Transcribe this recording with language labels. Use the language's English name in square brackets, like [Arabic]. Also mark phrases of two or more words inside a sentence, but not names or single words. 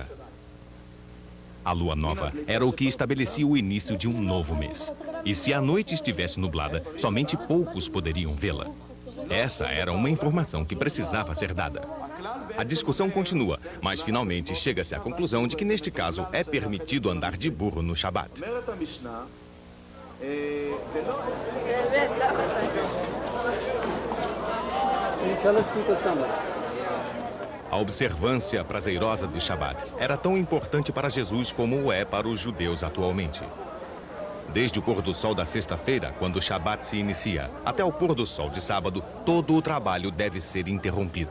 [Portuguese] A lua nova era o que estabelecia o início de um novo mês. E se a noite estivesse nublada, somente poucos poderiam vê-la. Essa era uma informação que precisava ser dada. A discussão continua, mas finalmente chega-se à conclusão de que, neste caso, é permitido andar de burro no Shabat. [Hebrew] אומרת המשנה, זה לא... [Portuguese] A observância prazerosa do Shabat era tão importante para Jesus como o é para os judeus atualmente. Desde o pôr do sol da sexta-feira, quando o Shabat se inicia, até o pôr do sol de sábado, todo o trabalho deve ser interrompido.